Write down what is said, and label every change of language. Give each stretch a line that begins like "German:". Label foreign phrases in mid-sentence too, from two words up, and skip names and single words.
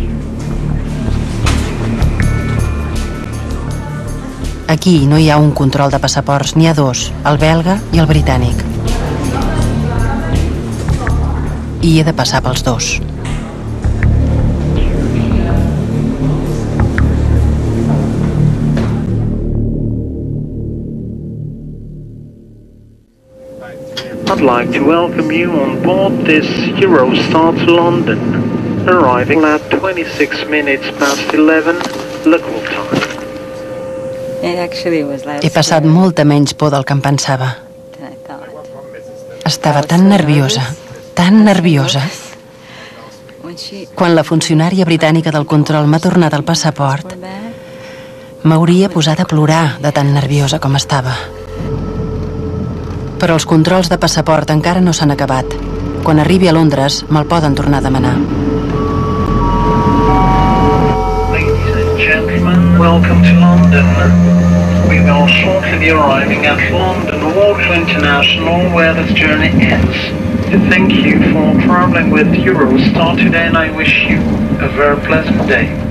Catalan: Aquí no hi ha un control de passaports, n'hi ha dos, el belga i el britànic. I he de passar pels dos.
English: I'd like to welcome you on board this Eurostar to London, arriving at 26 minutes past 11 local time.
Catalan: He passat molta menys por del que em pensava. Estava tan nerviosa, tan nerviosa. Quan la funcionària britànica del control m'ha tornat el passaport, m'hauria posat a plorar de tan nerviosa com estava. Però els controls de passaport encara no s'han acabat. Quan arribi a Londres, me'l poden tornar a demanar.
English: Welcome to London. We will shortly be arriving at London Waterloo International, where this journey ends. Thank you for traveling with Eurostar today, and I wish you a very pleasant day.